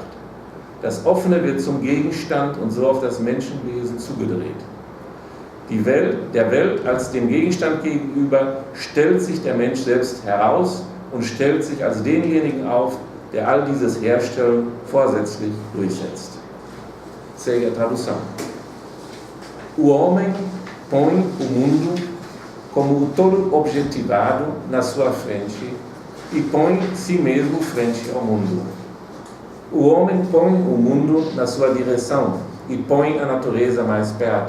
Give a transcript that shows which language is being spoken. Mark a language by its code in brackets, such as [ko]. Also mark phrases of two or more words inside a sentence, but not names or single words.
[de] Das Offene wird zum Gegenstand und so auf das Menschenwesen zugedreht. Der Welt als dem Gegenstand gegenüber stellt sich der Mensch selbst heraus und stellt sich als denjenigen auf, der all dieses Herstellen vorsätzlich durchsetzt. [pt] Segue a tradução. O homem põe o mundo como o todo objetivado na sua frente e põe si mesmo frente ao mundo. O homem põe o mundo na sua direção e põe a natureza mais perto.